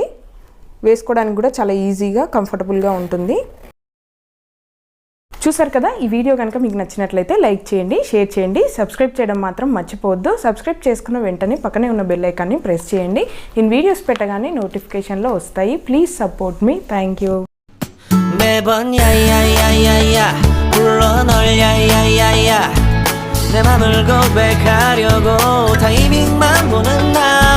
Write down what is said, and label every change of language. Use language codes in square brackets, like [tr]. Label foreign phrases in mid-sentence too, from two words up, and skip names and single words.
[te] వేసుకోవడానికి కూడా చాలా ఈజీగా కంఫర్టబుల్గా ఉంటుంది. చూసారు కదా, ఈ వీడియో కనుక మీకు నచ్చినట్లయితే లైక్ చేయండి, షేర్ చేయండి, సబ్స్క్రైబ్ చేయడం మాత్రం మర్చిపోవద్దు. సబ్స్క్రైబ్ చేసుకున్న వెంటనే పక్కనే ఉన్న [en] bell icon [te] ప్రెస్ చేయండి. నేను వీడియోస్ పెట్టగానే నోటిఫికేషన్లో వస్తాయి. [en] Please support me. Thank you. [ko] 매번 야야야야야 불러 널 야야야야 내 맘을 고백하려고 타이밍만 보는 나